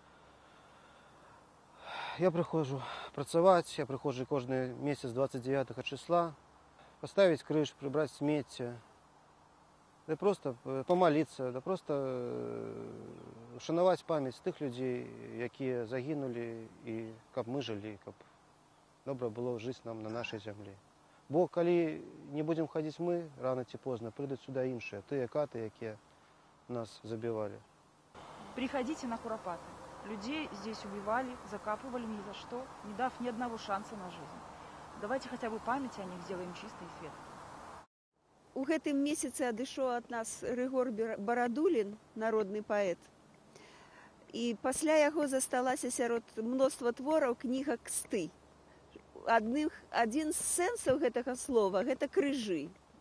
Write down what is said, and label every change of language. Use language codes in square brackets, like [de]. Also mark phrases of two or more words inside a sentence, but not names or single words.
[be] Я прыходжу працаваць, я прыходжу кожны месяц 29 числа, паставіць крыж, прыбраць смецце, да проста памаліцца, да проста ушанаваць памяць тых людзей, якія загінулі, і каб мы жылі, каб добра было жыць нам на нашай зямлі. Бо калі не будзем хадзіць мы, рана ці позна прыйдуць сюда іншыя, тыя каты, якія нас забівалі. [ru] Приходите на курапаты. Людей здесь убивали, закапывали ни за что, не дав ни одного шанса на жизнь. Давайте хотя бы память о них сделаем чистой и светлой. [be] У гэтым месяцы адышоў ад нас Рыгор Барадулін, народны паэт. І пасля яго засталася сярод мноства твораў кніга «Ксты». Адзін з сэнсаў гэтага слова – гэта крыжы.